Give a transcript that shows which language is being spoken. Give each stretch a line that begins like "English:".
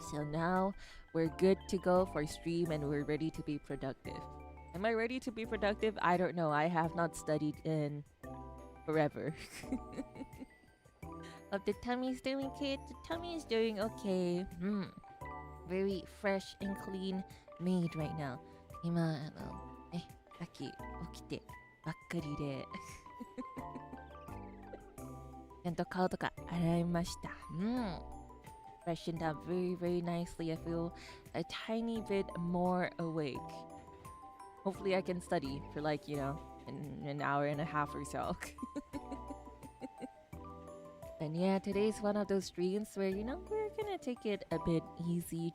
English: So now we're good to go for stream and we're ready to be productive. Am I ready to be productive? I don't know. I have not studied in forever. Hope the tummy's doing good. The tummy is doing okay. Very fresh and clean maid right now.
Japanese: 今さっき起きてばっかりでちゃんと顔とか洗いました。
English: Freshened up very, very nicely. I feel a tiny bit more awake. Hopefully I can study for like, an hour and a half or so. And yeah, today's one of those streams where, we're gonna take it a bit easy.